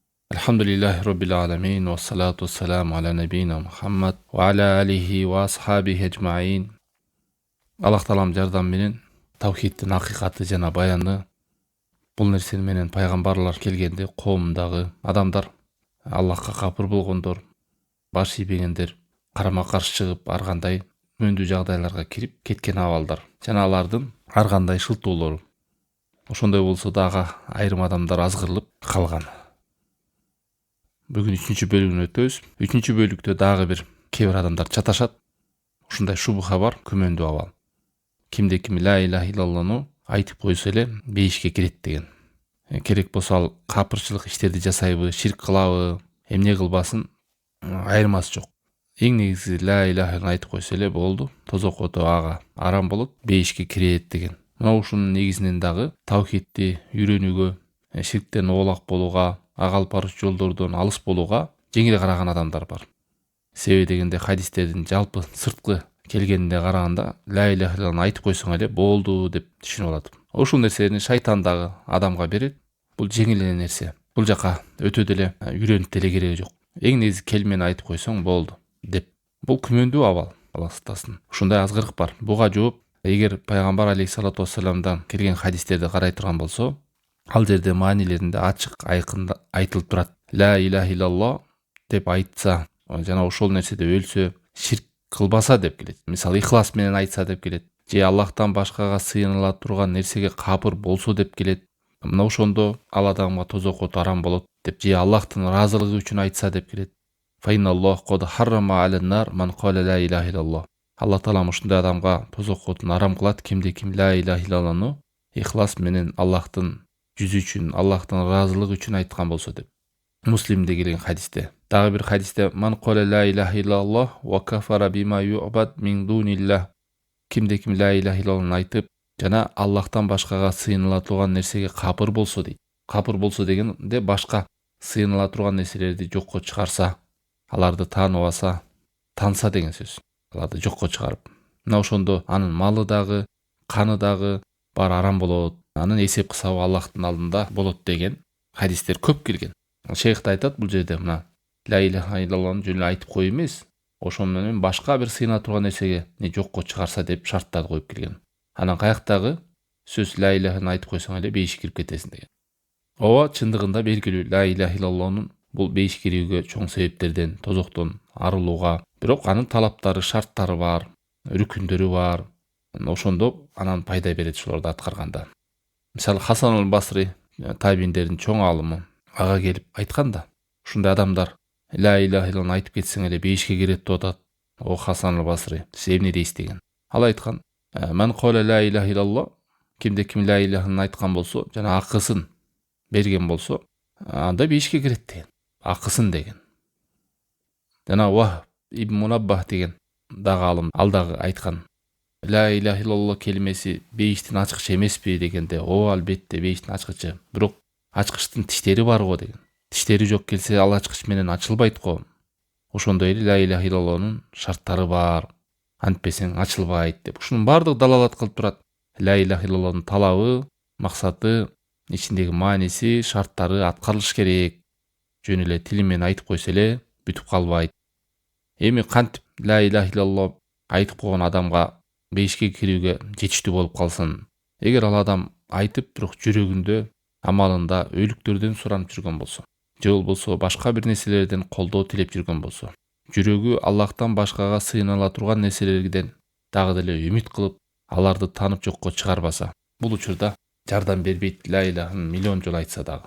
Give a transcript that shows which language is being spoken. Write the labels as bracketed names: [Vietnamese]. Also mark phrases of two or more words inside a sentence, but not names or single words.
[Arabic] الحمد لله رب العالمين والصلاة والسلام على نبينا محمد وعلى آله وأصحابه أجمعين. [Kyrgyz] Аллах таалам жардам менен тавхидтин акыйкаты жана баяны бул нерсени менен пайгамбарлар келгенде коомундагы адамдар Аллахка капыр болгондор, баш ийбегендер карама каршы чыгып ар кандай күмөндүү жагдайларга кирип кеткен абалдар жана алардын ар кандай шылтоолору. Ошондой болсо дагы айрым адамдар азгырылып калган. Бүгүн 3-чү бөлүгүнө өтөбүз. 3-чү бөлүктө дагы бир кээ бир адамдар чаташат. Ушундай шубха бар, күмөндүү абал. Кимде ким [Arabic] لا إله إلا الله [Kyrgyz] айтып койсо эле бейишке кирет деген. Керек болсо ал капырчылык иштерди жасайбы, ширк кылабы, эмне кылбасын айырмасы жок. Эң негизи [Arabic] لا إله [Kyrgyz] айтып койсо эле болду. Тозок оту ага арам болот, бейишке кирет деген. Мына ушунун негизинен дагы тавхидти үйрөнүүгө, ширктен оолак болууга, ага алып баруучу жолдордон алыс болууга жеңил караган адамдар бар. Себеби дегенде хадистердин жалпы сырткы келгенине караганда [Arabic] لا إله إلا الله [Kyrgyz] айтып койсоң эле болду деп түшүнүп алат. Ошол нерсени шайтан дагы адамга берет. Бул жеңил эле нерсе. Бул жака өтө деле үйрөнүп деле кереги жок. Эң негизи келмени айтып койсоң болду деп. Бул күмөндүү абал, Аллах сактасын. Ушундай азгырык бар. Буга жооп эгер пайгамбар [Arabic] عليه الصلاة والسلام [Kyrgyz] келген хадистерди карай турган болсо, ал жерде маанилеринде ачык айкын айтылып турат. [Arabic] لا إله إلا الله [Kyrgyz] деп айтса жана ошол нерседе өлсө, ширк кылбаса деп келет. Мисалы ихлас менен айтса деп келет. Же Аллахтан башкага сыйыныла турган нерсеге капыр болсо деп келет. Мына ошондо ал адамга тозок оту арам болот деп, же Аллахтын ыраазылыгы үчүн айтса деп келет. [Arabic] فإن الله قد حرم على النار من قال لا إله إلا الله. [Kyrgyz] Аллах таалам ушундай адамга тозок отун арам кылат кимде ким [Arabic] لا إله إلا الله [Kyrgyz] ихлас менен Аллахтын жүзү үчүн, Аллахтын ыраазылыгы үчүн айткан болсо деп. Муслимде келген хадисте. Дагы бир хадисте [Arabic] من قال لا إله إلا الله وكفر بما يعبد من دون الله. [Kyrgyz] Кимде ким [Arabic] لا إله إلا الله [Kyrgyz] айтып жана Аллахтан башкага сыйыныла турган нерсеге капыр болсо дейт. Капыр болсо дегенде башка сыйыныла турган нерселерди жокко чыгарса, аларды тааныбаса, танса деген сөз. Аларды жокко чыгарып. Мына ошондо анын малы дагы, каны дагы бар арам болот. Анын эсеп кысабы Аллахтын алдында болот деген хадистер көп келген. Шейх да айтат бул жерде мына [Arabic] لا إله إلا الله [Kyrgyz] жөн эле айтып кой эмес, ошон менен башка бир сыйына турган нерсеге не жокко чыгарса деп шарттарды коюп келген. Анан каяктагы сөз [Arabic] لا إله [Kyrgyz] айтып койсоң эле бейишке кирип кетесиң деген. Ооба, чындыгында белгилүү [Arabic] لا إله إلا الله [Kyrgyz] бул бейишке кирүүгө чоң себептерден, тозоктон арылууга, бирок анын талаптары, шарттары бар, рүкүндөрү бар. Ошондо анан пайда берет шуларды аткарганда. Мисалы Хасан аль-Басри табииндердин чоң алымы ага келип айтканда, ушундай адамдар [Arabic] لا إله إلا الله [Kyrgyz] айтып кетсең эле бейишке кирет деп атат. О Хасан аль-Басри, сиз эмне дейсиз деген. Ал айткан: [Arabic] "من قال لا إله إلا الله", [Kyrgyz] кимде ким [Arabic] لا إله [Kyrgyz] айткан болсо, жана акысын берген болсо, анда бейишке кирет деген. Акысын деген. Жана Вахб ибн Мунаббах деген дагы алым, ал дагы айткан: [Arabic] لا إله إلا الله [Kyrgyz] келмеси бейиштин ачкычы эмеспи дегенде, ооба албетте бейиштин ачкычы, бирок ачкычтын тиштери бар го деген. Тиштери жок келсе ал ачкыч менен ачылбайт го. Ошондой эле [Arabic] لا إله إلا الله [Kyrgyz] шарттары бар. Антпесең ачылбайт деп. Ушунун бардыгы далалат кылып турат. [Arabic] لا إله إلا الله [Kyrgyz] талабы, максаты, ичиндеги мааниси, шарттары аткарылыш керек. Жөн эле тили менен айтып койсо эле бүтүп калбайт. Эми кантип [Arabic] لا إله إلا الله [Kyrgyz] айтып койгон адамга бейишке кирүүгө жетиштүү болуп калсын? Эгер ал адам айтып, бирок жүрөгүндө, амалында өлүктөрдөн суранып жүргөн болсо, же болбосо башка бир нерселерден колдоо тилеп жүргөн болсо, жүрөгү Аллахтан башкага сыйыныла турган нерселерден дагы деле үмүт кылып, аларды таанып жокко чыгарбаса, бул учурда жардам бербейт [Arabic] لا إله [Kyrgyz] миллион жолу айтса дагы.